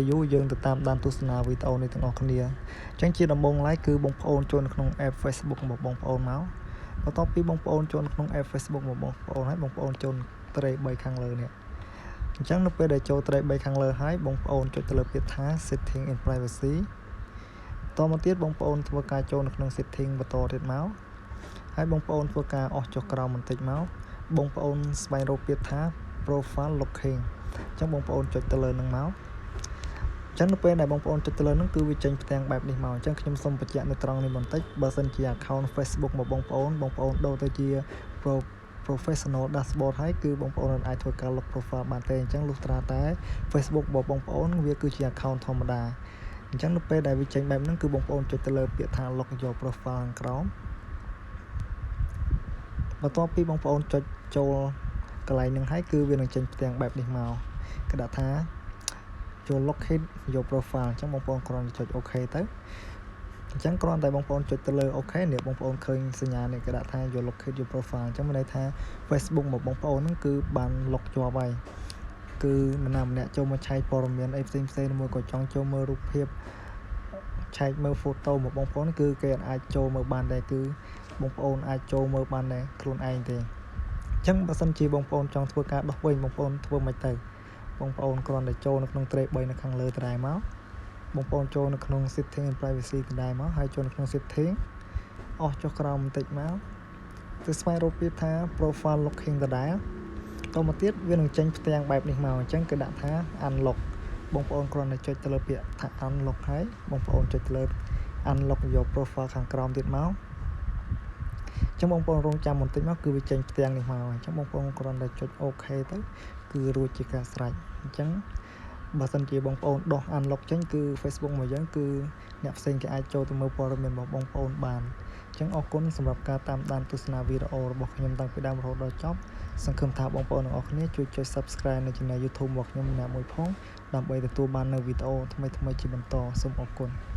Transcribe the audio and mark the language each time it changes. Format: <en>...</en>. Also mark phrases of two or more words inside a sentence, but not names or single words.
<km>យូរយើងទៅតាមដានទស្សនាវីដេអូនេះទាំងអស់គ្នាអញ្ចឹងជាដំបូងឡើយគឺបងប្អូនចូលនៅក្នុង app Facebook របស់បងប្អូនមកបន្ទាប់ពីបងប្អូនចូលក្នុង app Facebook របស់បងប្អូនហើយបងប្អូនចូលត្រី 3 ខាងលើ នេះអញ្ចឹងនៅពេលដែលចូលត្រី 3 ខាងលើហើយបងប្អូនចុចទៅលើពាក្យថា</km> <en>setting in privacy</en> <km>តមកទៀតបងប្អូនធ្វើការចូលនៅក្នុង setting បន្តទៀតមកហើយ បងប្អូនធ្វើការអស់ចុះក្រោមបន្តិចមកបងប្អូនស្វែងរកពាក្យថា</km> <en>profile locking</en> <km>អញ្ចឹងបងប្អូនចុចទៅលើនឹងមកអញ្ចឹងនៅពេលដែលបងប្អូនចុចទៅលើនឹងគឺវាចេញផ្ទាំងបែបនេះមកអញ្ចឹងខ្ញុំសូមបញ្ជាក់នៅត្រង់នេះបន្តិចបើសិនជា account Facebook របស់បងប្អូនដូរទៅជា</km> <en>professional dashboard</en> <km>ហើយគឺបងប្អូនអាចធ្វើការ</km> <en>log profile</en> <km>បានទេអញ្ចឹងលុះត្រាតែ Facebook របស់បងប្អូនវាគឺជា account ធម្មតាអញ្ចឹងនៅពេលដែលវាចេញបែបហ្នឹងគឺបងប្អូនចុចទៅលើពាក្យថា</km> <en>log your profile</en> <km>ខាងក្រោម បន្ទាប់ពីបងប្អូនចុចចូលកន្លែងហ្នឹងហើយគឺវានឹងចេញផ្ទាំងបែបនេះមកគេដាក់ថា</km> <en>your locate your profile</en> <km>អញ្ចឹងបងប្អូនគ្រាន់តែចុច OK ទៅអញ្ចឹងគ្រាន់តែបងប្អូនចុចទៅលើ OK នេះបងប្អូនឃើញសញ្ញានេះគេដាក់ថា</km> <en>your locate your profile</en> <km>អញ្ចឹងមានន័យថា Facebook របស់បងប្អូនហ្នឹងគឺបាន log ជាប់ហើយគឺនរណាម្នាក់ចូលមក ឆែកព័ត៌មានអីផ្សេងៗមួយក៏ចង់ចូលមើលរូបភាពឆែកមើល photo របស់បងប្អូនគឺគេអាចចូលមើលបានដែរគឺបងប្អូនអាចចូលមើលបានដែរខ្លួនឯងទេអញ្ចឹងបើសិនជាបងប្អូនចង់ធ្វើការដោះវិញបងប្អូនធ្វើមិន ទៅបងប្អូនគ្រាន់តែចូលនៅក្នុង tray 3នៅខាងលើដដែលមកបងប្អូនចូលនៅក្នុង</km> <en>setting and privacy</en> <km>ដដែលមកហើយចូលនៅក្នុង setting អស់ចុះក្រោមបន្តិចមកទៅស្វែងរកពាក្យថា</km> <en>profile locking</en> <km>ដ ដែលតមកទៀតវានឹងចេញផ្ទាំងបែបនេះមកអញ្ចឹងគេដាក់ថា unlock បងប្អូនគ្រាន់តែចុចទៅលើពាក្យថា unlock ហើយបងប្អូនចុចទៅលើ unlock</km> <en>your profile</en> <km>ខាងក្រោមទៀតមកអញ្ចឹងបងប្អូនរងចាំបន្តិចមកគឺវាចេញផ្ទាំងនេះមកអញ្ចឹងបងប្អូនគ្រាន់តែចុច OK ទៅគឺរួចជាការស្រេចអញ្ចឹងបើសិនជាបងប្អូនដោះ unlock ចេញគឺ Facebook របស់យើងគឺអ្នកផ្សេងគេអាចចូលទៅមើលព័ត៌មានរបស់បងប្អូនបានអញ្ចឹងអរគុណសម្រាប់ការតាមដានទស្សនាវីដេអូរបស់ខ្ញុំតាំងពីដើមរហូតដល់ចប់សង្ឃឹមថាបងប្អូនទាំងអស់គ្នាជួយចុច Subscribe នៅ Channel YouTube របស់ខ្ញុំម្នាក់មួយផងដើម្បីទទួលបាននូវវីដេអូថ្មីៗជាបន្តសូមអរគុណ</km>